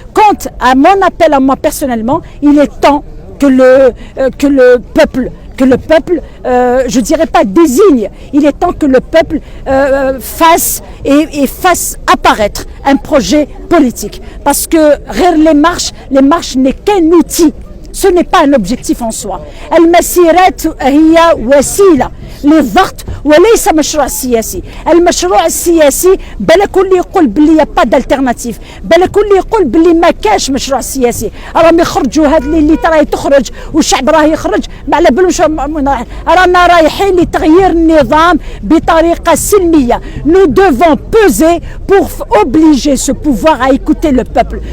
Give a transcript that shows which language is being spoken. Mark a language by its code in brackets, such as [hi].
[fr] Quant à mon appel à moi personnellement, il est temps que le peuple, je dirais pas désigne, il est temps que le peuple fasse apparaître un projet politique. Parce que les marches n'est qu'un outil, ce n'est pas un objectif en soi. [ar] المسيرات هي وسيلة للضغط وليس مشروع سياسي. المشروع السياسي بلا كل يقول بلي يا با دالتيرناتيف، بلا كل يقول بلي ما كاش مشروع سياسي. راهم يخرجوا هاد اللي راهي تخرج والشعب راه يخرج ما على بالوش رانا رايحين لتغيير النظام بطريقة سلمية. [fr] Nous devons peser pour obliger ce pouvoir à écouter le peuple.